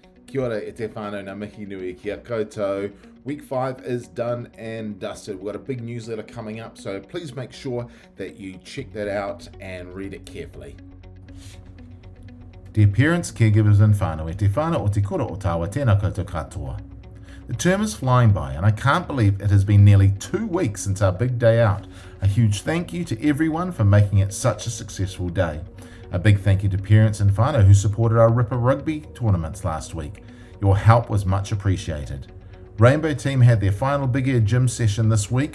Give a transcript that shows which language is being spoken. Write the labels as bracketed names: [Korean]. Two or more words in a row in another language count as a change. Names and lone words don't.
[Māori] Kia ora e te whānau ngā mihi nui kia koutou. [English] Week 5 is done and dusted. We've got a big newsletter coming up, so please make sure that you check that out and read it carefully. Dear parents, caregivers and [Māori] whānau, e te whānau o te kura o tāua tēnā koutou katoa. [English] The term is flying by and I can't believe it has been nearly 2 weeks since our big day out. A huge thank you to everyone for making it such a successful day. A big thank you to parents and whānau who supported our Ripper Rugby tournaments last week. Your help was much appreciated. Rainbow Team had their final Big Air gym session this week.